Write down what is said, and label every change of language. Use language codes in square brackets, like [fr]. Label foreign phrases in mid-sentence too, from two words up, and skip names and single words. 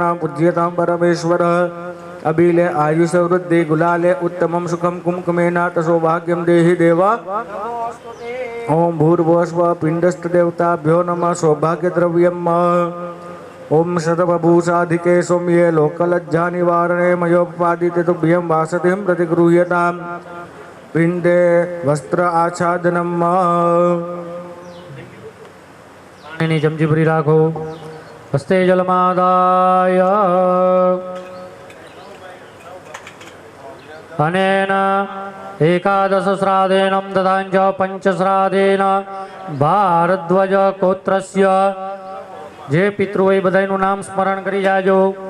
[sa] पूज्यतां परमेश्वर अबिले आयुषवृद्धि गुलाले उत्तमं सुखं कुमकुमेन सौभाग्यं देहि देव ओम भूर्भुवस्व पिण्डस्थदेवताभ्यो नमः सौभाग्यद्रव्यम् ओम शतवभूषाधिके सौम्ये लोकलज्जानिवारणे मयोपादिते तुभ्यं वासतिं प्रतिगृह्यतां पिण्डे वस्त्र आच्छादनम् [gu] પાણીની ચમચી ભરી રાખો. [sa] હસ્તે જલમાદાય અનેન એકાદશ શ્રાદ્ધેન તથાંચ પંચશ્રાદ્ધેન ભારદ્વજ ગોત્રસ્ય [gu] જે પિતૃ હોય બધાનું નામ સ્મરણ કરી જાજો.